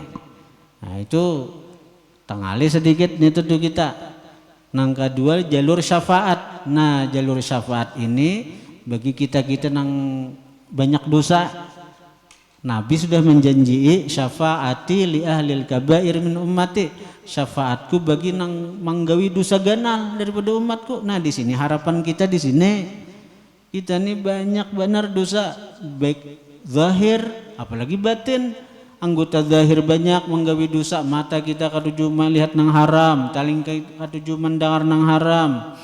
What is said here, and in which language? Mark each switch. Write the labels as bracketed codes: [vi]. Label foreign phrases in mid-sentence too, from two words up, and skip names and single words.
[bjn] Nah itu tengali sedikit nih tuh kita. Nang kedua jalur syafaat. Nah jalur syafaat ini bagi kita nang banyak dosa. Nabi sudah menjanji [ar] شفاعتي لأهل الكبائر من أمتي, [bjn] syafaatku bagi nang manggawi dosa ganal daripada umatku. Nah di sini harapan kita di sini, kita ini banyak benar dosa, baik zahir apalagi batin. Anggota zahir banyak menggawi dosa, mata kita katuju melihat nang haram, taling katuju mendengar nang haram.